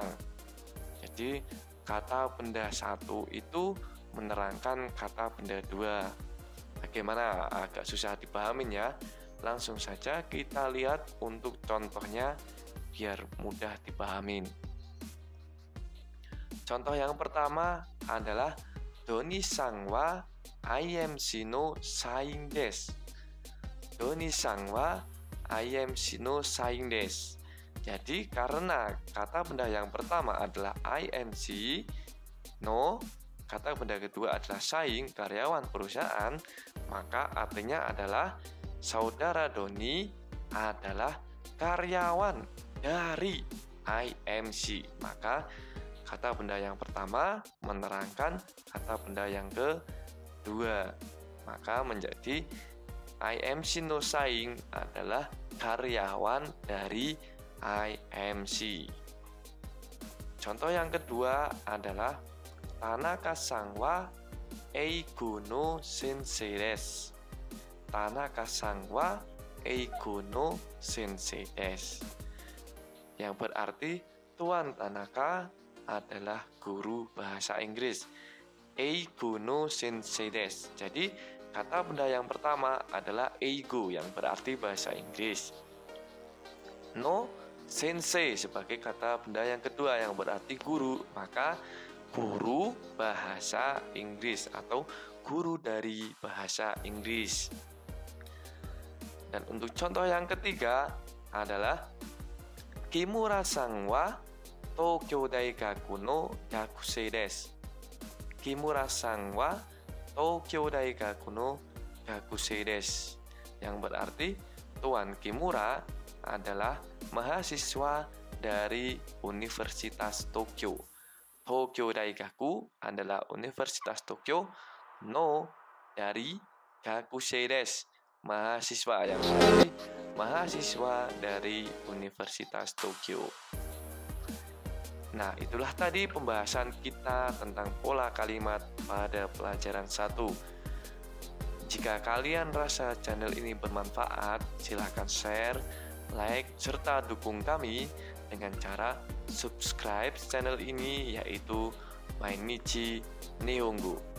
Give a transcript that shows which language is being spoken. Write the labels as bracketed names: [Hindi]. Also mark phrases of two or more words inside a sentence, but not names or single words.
[Indonesian] Jadi kata benda 1 itu menerangkan kata benda 2. Bagaimana? Agak susah dipahamin ya. Langsung saja kita lihat untuk contohnya biar mudah dipahamin. Contoh yang pertama adalah [Japanese] ドニさんはIMCの社員です. ドニさんはIMCの社員です. [Indonesian] Jadi karena kata benda yang pertama adalah IMC no, kata benda kedua adalah saing, karyawan perusahaan, maka artinya adalah saudara Doni adalah karyawan dari IMC. Maka kata benda yang pertama menerangkan kata benda yang kedua. Maka menjadi IMC [Japanese] の社員 [Indonesian] adalah karyawan dari IMC. Contoh yang kedua adalah [Japanese] 田中さんは英語の先生です. 田中さんは英語の先生です, [Indonesian] yang berarti Tuan Tanaka adalah guru bahasa Inggris. [Japanese] 英語の先生です. [Indonesian] Jadi kata benda yang pertama adalah eigo, yang berarti bahasa Inggris. [Japanese] の先生 [Indonesian] sebagai kata benda yang kedua yang berarti guru, maka guru bahasa Inggris atau guru dari bahasa Inggris. Dan untuk contoh yang ketiga adalah [Japanese] 木村さんは東京大学の学生です. 木村さんは東京大学の学生です, [Indonesian] yang berarti Tuan Kimura adalah mahasiswa dari Universitas Tokyo. Tokyo Daigaku adalah Universitas Tokyo, no dari [Japanese] 学生です, [Indonesian] mahasiswa, yang berarti mahasiswa dari Universitas Tokyo. Nah, itulah tadi pembahasan kita tentang pola kalimat pada pelajaran 1. Jika kalian rasa channel ini bermanfaat, silakan share, like, serta dukung kami dengan cara subscribe channel ini, yaitu Mainichi Nihongo.